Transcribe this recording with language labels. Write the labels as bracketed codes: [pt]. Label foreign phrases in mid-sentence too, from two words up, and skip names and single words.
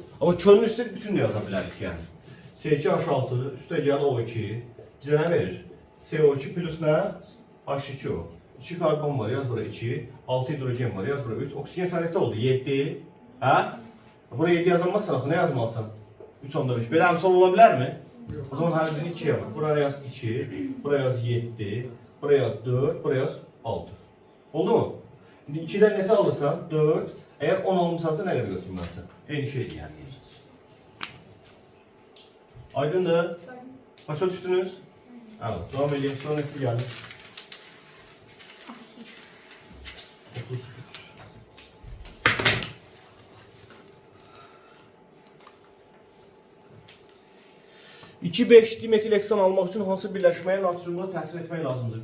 [az] Amma könül üstə bütün də yaza bilərik yəni. C2H6 üstə gəl O2 bizə nə verir? CO2 plus nə? H2O. 2 karbon var, yaz bura 2. 6 hidrogen var, yaz bura 3. Oksigen sayısı oldu 7. Hə? Buraya 7 yazılmazsan axı nə yazmalısan? 3.5. Belə əmsal ola bilərmi? O zaman hər birini 2'ye var. Buraya yaz 2, buraya yaz 7, buraya yaz 4, buraya yaz 6. Oldu mu? 2'den neçə alırsan? 4. Eğer 10 almışsansa nə qədər götürməlisən? Eyni şeydir yəni. Aydındır? Başa düşdünüz? [tr] Evet, devam edelim. [az] Sonra neçə gəldi? 33. 2,5 dimetilheksan almaq üçün hansı birləşməyə natriumla təsir etmək lazımdır?